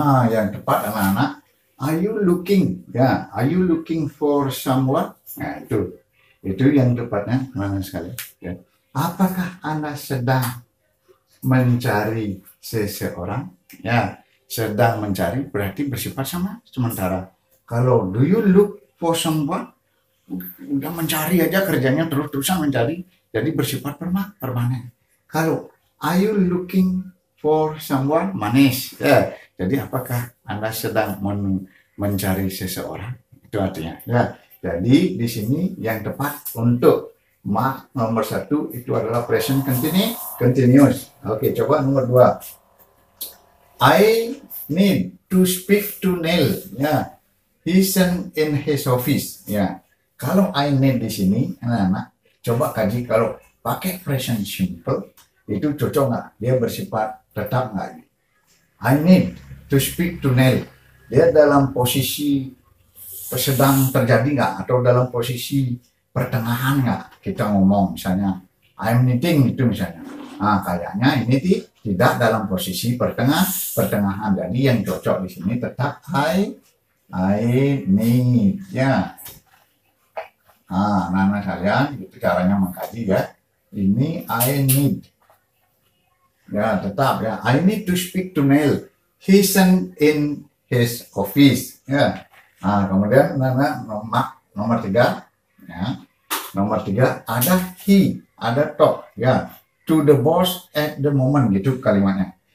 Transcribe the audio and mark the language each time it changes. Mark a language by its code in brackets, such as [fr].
[id] Yang tepat anak-anak, [en] are you looking ya, are you looking for someone? [id] Nah, itu yang tepatnya anak-anak sekalian ya. Apakah Anda sedang mencari seseorang ya? Sedang mencari berarti bersifat sama sementara. Kalau [en] do you look for someone, [id] udah mencari aja kerjanya, terus-terusan mencari, jadi bersifat permanen. Kalau [en] are you looking for someone, [id] manis ya, jadi apakah Anda sedang mencari seseorang, itu artinya ya. Jadi di sini yang tepat untuk Mark nomor satu itu adalah present continuous. Oke, coba nomor dua, [en] I need to speak to Neil ya, he's in his office ya. [id] Kalau [en] I need [id] di sini anak-anak coba kaji, kalau pakai present simple itu cocok nggak, dia bersifat tetap nggak? [en] I need to speak to Neil, [id] dia dalam posisi sedang terjadi nggak, atau dalam posisi pertengahan nggak kita ngomong, misalnya I'm needing itu misalnya. Nah, kayaknya ini tidak dalam posisi pertengahan, jadi yang cocok di sini tetap I need ya. Nah, kalian itu caranya mengkaji ya, ini [en] I need ya, tetap ya, I need to speak to Neil, he's in his office [id] ya. Nah, kemudian nomor tiga ya, nomor tiga ada he, ada talk ya, [en] to the boss at the moment [id] gitu kalimatnya.